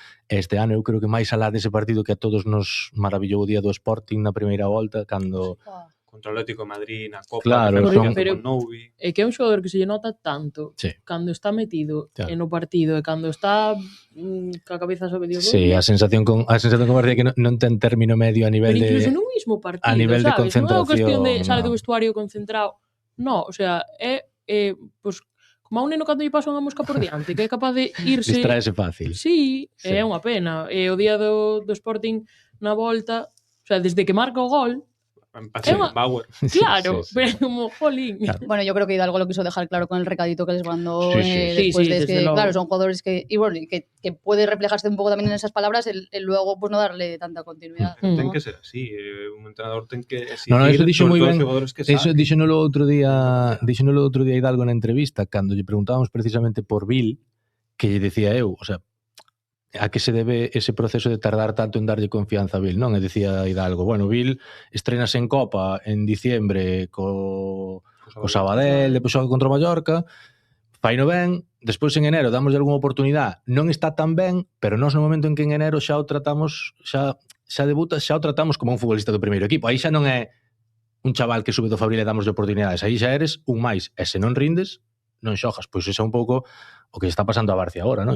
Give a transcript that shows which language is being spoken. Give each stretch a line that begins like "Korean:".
Galician: Este ano eu creo que máis alá dese partido que a todos nos maravillou o día do Sporting na primeira volta, cando contra o Atlético de Madrid na Copa, claro, pero é que é un xogador que se lle nota tanto cando está metido no partido e cando está ca cabeza sobre Dios. Sí, a sensación con Barcia que non ten término medio a nivel pero incluso nun mismo partido, a nivel sabes? De concentración. Non é cuestión de sale do vestuario concentrado. No, o sea, pues como a un neno cando lle pasa unha mosca por diante, que é capaz de irse... Distraese fácil. Sí, é unha pena. E o día do Sporting na volta, o sea, desde que marca o gol... Bauer. Claro, pero como jolín. Claro.
Spanish: Bueno, yo creo que Hidalgo lo quiso dejar claro con el recadito que les mandó después de que, claro, son jugadores que, y bueno, que puede reflejarse un poco también en esas palabras, el luego pues no darle tanta continuidad.
Galician: Ten que ser así, un entrenador ten que exigir, eso dixo moi ben. Eso díxenolo outro día Hidalgo na entrevista, cando lle preguntábamos precisamente por Bill, que lle decía eu, o sea, a que se debe ese proceso de tardar tanto en darlle confianza a Bill, non? E decía Hidalgo, bueno, Bill estrenase en Copa en diciembre co Sabadell, depois xoga contra o Mallorca, faino ben, despois en enero damos algunha oportunidade, non está tan ben, pero nós no momento en que en enero xa o tratamos, xa debuta, xa o tratamos como un futbolista do primeiro equipo. Aí xa non é un chaval que sube do Fabril e damos de oportunidades, aí xa eres un máis, e se non rindes, non xogas. Pois iso é un pouco o que está pasando a Barcia agora, non?